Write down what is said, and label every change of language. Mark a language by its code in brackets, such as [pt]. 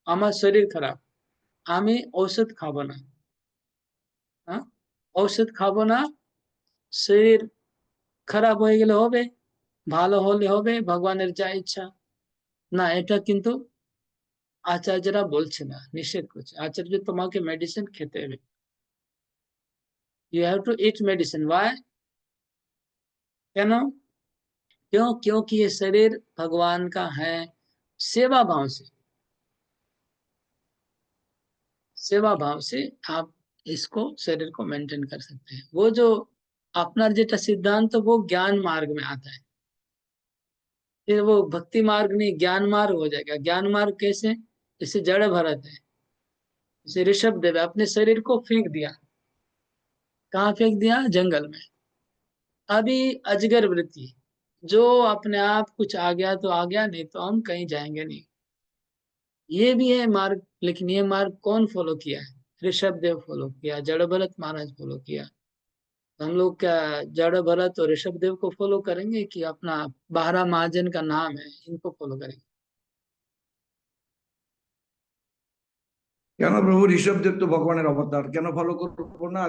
[bn] আমার শরীর খারাপ, আমি ঔষধ খাবো না। হ্যাঁ, ঔষধ খাবো না, শরীর খারাপ হয়ে গেলে হবে, ভালো হলে হবে, ভগবানের যা ইচ্ছা। না, এটা কিন্তু আচার্যরা বলছে না, নিষেধ করছে। আচার্য তোমাকে মেডিসিন খেতে হবে, [en] You have to eat medicine. Why? [hi] क्यों? क्योंकि ये शरीर भगवान का है। सेवा भाव से, सेवा भाव से आप इसको शरीर को मेंटेन कर सकते हैं। वो जो अपना जेटा सिद्धांत तो वो ज्ञान मार्ग में आता है, फिर वो भक्ति मार्ग नहीं ज्ञान मार्ग हो जाएगा। ज्ञान मार्ग कैसे? जैसे जड़ भरत है, जैसे ऋषभ देव अपने शरीर को फेंक दिया। कहाँ फेंक दिया? जंगल में। अभी अजगर वृत्ति, जो अपने आप कुछ आ गया तो आ गया, नहीं तो हम कहीं जाएंगे नहीं। ये भी है मार्ग, लेकिन ये मार्ग कौन फॉलो किया है? ऋषभ देव फॉलो किया, जड़ भरत महाराज फॉलो किया। तो हम लोग क्या जड़ भरत और ऋषभ देव को फॉलो करेंगे कि अपना 12 महाजन का नाम है इनको फॉलो करेंगे? [bn] কেন প্রভু? ঋষভদেব তো ভগবানের অবতার, কেন ফলো করবো না?